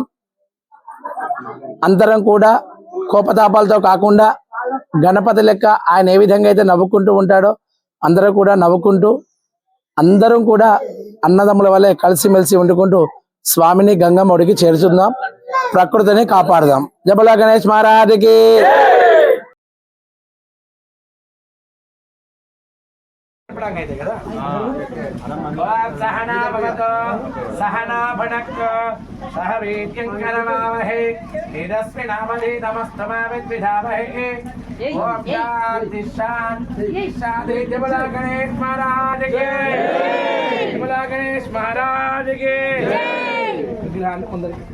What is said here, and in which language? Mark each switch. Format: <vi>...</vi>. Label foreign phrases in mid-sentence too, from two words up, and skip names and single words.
<te>అందరం కూడా కోపతాపాలతో కాకుండా గణపతి లెక్క ఆయన ఏ విధంగా అయితే నవ్వుకుంటూ ఉంటాడో అందరూ కూడా నవ్వుకుంటూ అందరం కూడా అన్నదమ్ముల వల్లే కలిసిమెలిసి వండుకుంటూ స్వామిని గంగమ్మ ఒడికి చేర్చుదాం, ప్రకృతిని కాపాడుదాం. జబలా గణేష్ మహారాజుకి.</te> <sa>सहना भवतो सहना भुनक्तो सह वीर्यं करवावहै तेजस्विनावधीतमस्तु मा विद्विषावहै। ओम शांति शांति शांति।</sa> <hi>जय गणेश महाराज की जय, बोला गणेश महाराज की जय।</hi>